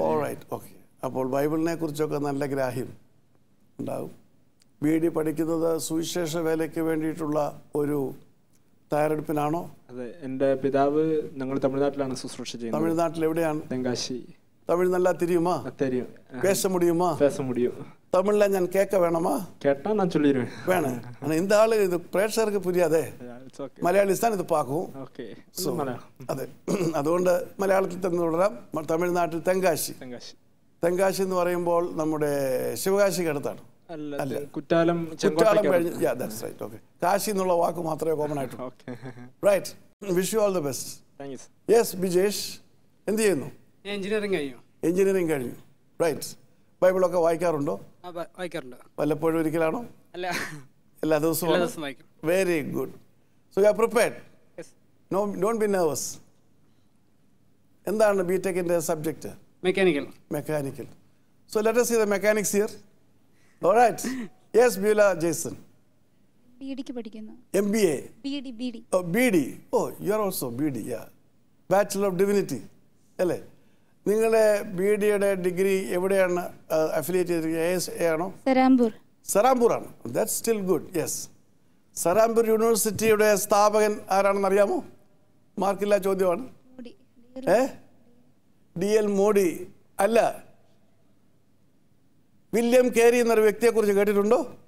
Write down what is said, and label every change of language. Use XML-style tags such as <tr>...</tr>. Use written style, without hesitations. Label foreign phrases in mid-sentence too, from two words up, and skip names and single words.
<en>All right, okay.</en> <ml>അപ്പോൾ ബൈബിളിനെ കുറിച്ചൊക്കെ നല്ല ഗ്രാഹ്യം ഉണ്ടാകും. BD പഠിക്കുന്നത് സുവിശേഷ വേലയ്ക്ക് വേണ്ടിയിട്ടുള്ള ഒരു തയ്യാറെടുപ്പിനാണോ? അതെ, എൻ്റെ പിതാവ് ഞങ്ങൾ തമിഴ്നാട്ടിലാണ് ശുശ്രൂഷ ചെയ്യുന്നത്. തമിഴ്നാട്ടിൽ എവിടെയാണ്? തെങ്കാശി.</ml> <ta>തമിഴ് നല്ല தெரியுமா? தெரியும். பேச முடியுமா? பேச முடியும். தமிழ்ல நான் கேட்க வேணுமா? கேட்டா நான் சொல்லிருவேன்.</ta> <ml>വേണം. ஆனால் இந்த ஆளு இது പ്രേക്ഷകർക്ക് പുരിയാതെ. മലയാളീസ് தான்</ml> <ta>இது பாக்கும்.</ta> <ml>ഓക്കേ. അതെ, അതുകൊണ്ട് മലയാളത്തിൽ തന്നെ തുടരാം. തമിഴ്നാട്ടിൽ തെങ്കാശി. തെങ്കാശി എന്ന് പറയുമ്പോൾ നമ്മുടെ ശിവകാശിക്ക് അടുത്താണ്. അല്ല, കുറ്റാലം</ml> <en>കഴിഞ്ഞ്. Yeah, that's right. Okay.</en> <ml>കാശി എന്നുള്ള വാക്ക് മാത്രമേ കോമൺ ആയിട്ടുള്ളൂ. ഓക്കേ.</ml> <en>Right. Wish you all the best. Thank you.</en> <ml>യെസ്, ബിജേഷ് എന്ത് ചെയ്യുന്നു? എഞ്ചിനീയറിംഗ് കഴിഞ്ഞു. റൈറ്റ്. ബൈബിളൊക്കെ വായിക്കാറുണ്ടോ? വായിക്കാറുണ്ട്. വല്ലപ്പോഴും ഒരിക്കലാണോ? അല്ല, എല്ലാ ദിവസവും വായിക്കും.</ml> <en>Very good. So you are prepared? No, don't be nervous.</en> <ml>എന്താണ് ബിടെക്കിന്റെ സബ്ജക്റ്റ്? മെക്കാനിക്കൽ.</ml> <en>So let us see the mechanics here. All right. Yes, Beulah Jason.</en> <ml>BD പഠിക്കുന്നു. MBA. BD.</ml> <en>Oh, BD. Oh, you are also BD. Yeah. Bachelor of Divinity.</en> <ml>അല്ലേ? നിങ്ങളുടെ BDയുടെ ഡിഗ്രി എവിടെയാണ് അഫിലിയേറ്റ് ചെയ്തിരിക്കുന്നത്? ആണോ? സരാംപൂർ ആണ്.</ml> <en>That's still good. Yes.</en> <ml>സരാംപൂർ യൂണിവേഴ്സിറ്റിയുടെ സ്ഥാപകൻ ആരാണെന്ന് അറിയാമോ? മാർക്കില്ല ചോദ്യമാണ്. DL മോഡി അല്ല, വില്യം കേരി എന്നൊരു വ്യക്തിയെക്കുറിച്ച് കേട്ടിട്ടുണ്ടോ?</ml>